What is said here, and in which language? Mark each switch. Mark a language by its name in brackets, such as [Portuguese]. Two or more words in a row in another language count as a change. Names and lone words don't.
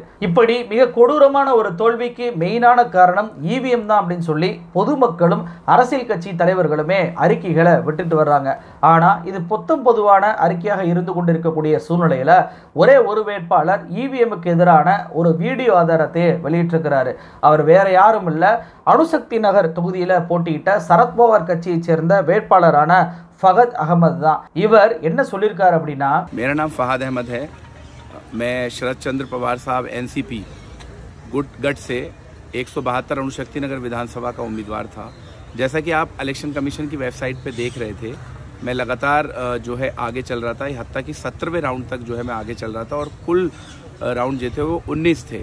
[Tamil] இப்படி மிக கொடூரமான ஒரு தோல்விக்கு மெயினான காரணம் இவிஎம் தான் அப்படின்னு சொல்லி பொதுமக்களும் அரசியல் கட்சி தலைவர்களுமே அறிக்கைகளை விட்டுட்டு வர்றாங்க. ஆனா இது பொதுவான அறிக்கையாக இருந்து கொண்டிருக்கக்கூடிய சூழ்நிலையில ஒரே ஒரு வேட்பாளர் இவிஎம்க்கு எதிரான ஒரு வீடியோ ஆதாரத்தை வெளியிட்டிருக்கிறாரு. அவர் வேற யாரும் இல்ல, அணுசக்தி நகர் தொகுதியில போட்டியிட்ட சரத்பவார் கட்சியை சேர்ந்த வேட்பாளரான फहद अहमद தான். இவர் என்ன சொல்லியிருக்கார் அப்படின்னா, [Hindi] मेरा नाम फहद अहमद है। मैं शरद चंद्र पवार साहब एनसीपी गठ से 172 अणुशक्ति नगर विधानसभा का उम्मीदवार था। जैसा कि आप [English] election commission [Hindi] की वेबसाइट पे देख रहे थे, मैं लगातार जो है आगे चल रहा था। हत्ता कि 17वें राउंड तक जो है मैं आगे चल रहा था और कुल राउंड जो थे वो 19 थे।